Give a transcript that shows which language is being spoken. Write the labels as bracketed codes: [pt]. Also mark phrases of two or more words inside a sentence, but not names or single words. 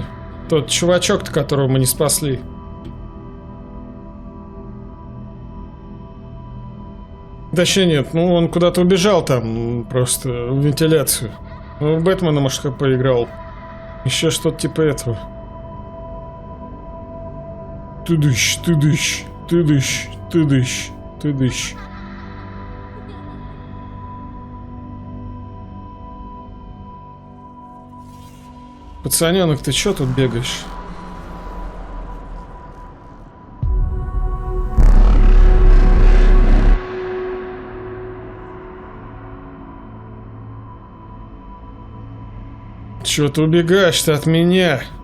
[ru] Тот чувачок-то, которого мы не спасли. Точнее, нет, ну он куда-то убежал там, просто в вентиляцию. Ну, в Бэтмена, может, как поиграл. Еще что-то типа этого. Тыдыщ, тыдыщ, тыдыщ, тыдыщ, тыдыщ. Пацаненок, ты чё тут бегаешь? Чё ты убегаешь-то от меня?